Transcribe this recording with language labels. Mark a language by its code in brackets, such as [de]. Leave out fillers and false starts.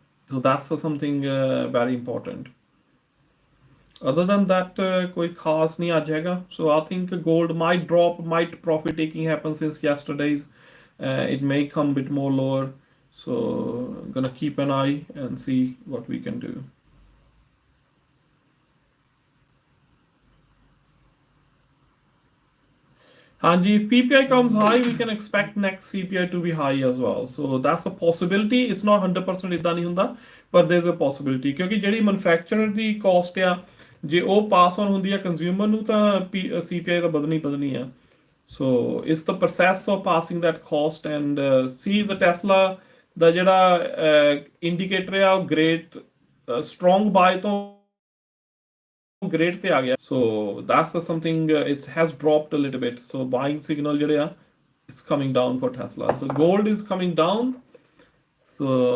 [en] so that's something very important other than that [hi] koi khas nahi aaj hai [en] so I think gold might drop might profit taking happen since yesterday's it may come a bit more lower so I'm gonna keep an eye and see what we can do Hanji, if PPI comes high, we can expect next CPI to be high as well. So that's a possibility. It's not 100% [pa] ਇਦਾਂ ਨਹੀਂ ਹੁੰਦਾ, [en] but there's a possibility. [pa] ਕਿਉਂਕਿ ਜਿਹੜੀ manufacturer ਦੀ cost ਆ, ਜੇ ਉਹ pass on ਹੁੰਦੀ ਆ consumer ਨੂੰ ਤਾਂ CPI ਤਾਂ ਵਧਣੀ ਆ. [en] So it's the process of passing that cost and see the Tesla [pa] ਦਾ ਜਿਹੜਾ indicator ਆ ਉਹ great strong buy ਤੋਂ great ਤੇ ਆ ਗਿਆ [en] so that's something it has dropped a little bit so buying signal [pa] ਜਿਹੜੇ ਆ [en] it's coming down for Tesla so gold is coming down so